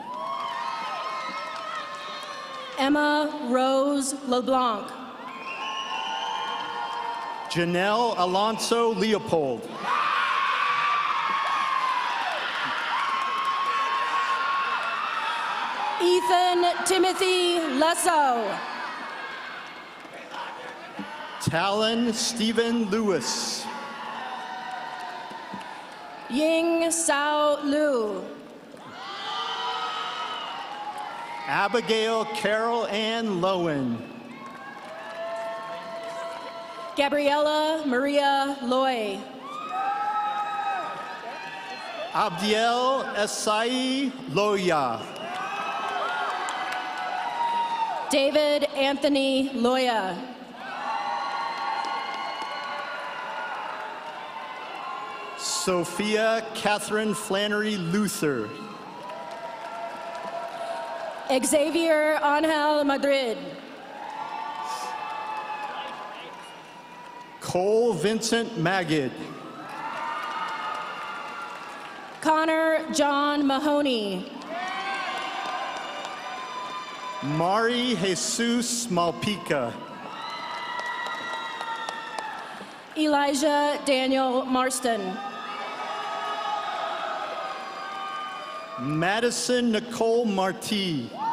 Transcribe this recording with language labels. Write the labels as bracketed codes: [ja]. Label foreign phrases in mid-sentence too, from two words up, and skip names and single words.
[en] Emma Rose LeBlanc. Janelle Alonso Leopold. Ethan Timothy Lesso. Talon Stephen Lewis. Ying Sao Lu. Abigail Carol Ann Lowen. Gabriella Maria Loy. Abdiel Esai Loya. David Anthony Loya. Sophia Catherine Flannery Luther. Xavier Angel Madrid. Cole Vincent Magid. Connor John Mahoney. Mari Jesus Malpica. Elijah Daniel Marston. Madison Nicole Marti.